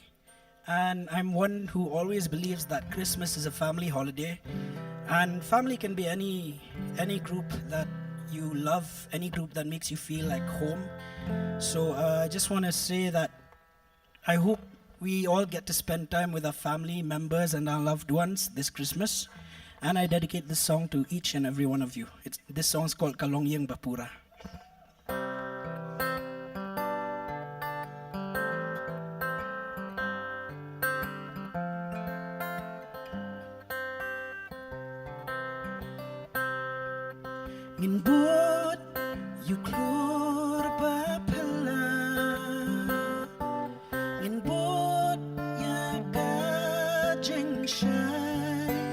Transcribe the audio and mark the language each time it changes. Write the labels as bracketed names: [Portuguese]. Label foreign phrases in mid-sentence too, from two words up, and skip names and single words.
[English] And I'm one who always believes that Christmas is a family holiday, and family can be any group that you love, any group that makes you feel like home. So I just want to say that I hope we all get to spend time with our family members and our loved ones this Christmas. And I dedicate this song to each and every one of you. This song's called Kalongyeng Bapura. [Karbi] Nginbut yuklur bapela, nginbut yaga jengshai,